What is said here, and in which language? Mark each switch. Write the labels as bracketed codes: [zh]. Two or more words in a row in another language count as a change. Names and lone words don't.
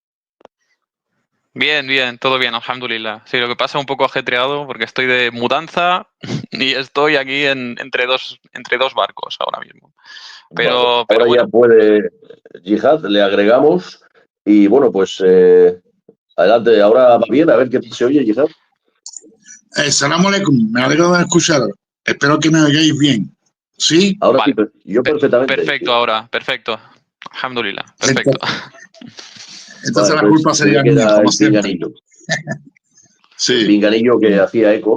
[es] Bien, todo bien, alhamdulillah. Sí, lo que pasa es un poco ajetreado porque estoy de mudanza y estoy aquí entre dos barcos ahora mismo. Vale, Pero ahora ya bueno, puede Jihad, le agregamos y bueno, pues adelante, ahora va bien, a ver qué se oye, Jihad. [ar] سلام عليكم, [es] me alegro de escucharos. Espero que me oigáis bien. ¿Sí? Ahora Vale. sí, yo perfectamente. Perfecto ahora, perfecto. Alhamdulillah, perfecto. Entonces la Vale, culpa pues se ve sería que mía, era como el siempre. pinganillo. El Sí. pinganillo que hacía eco.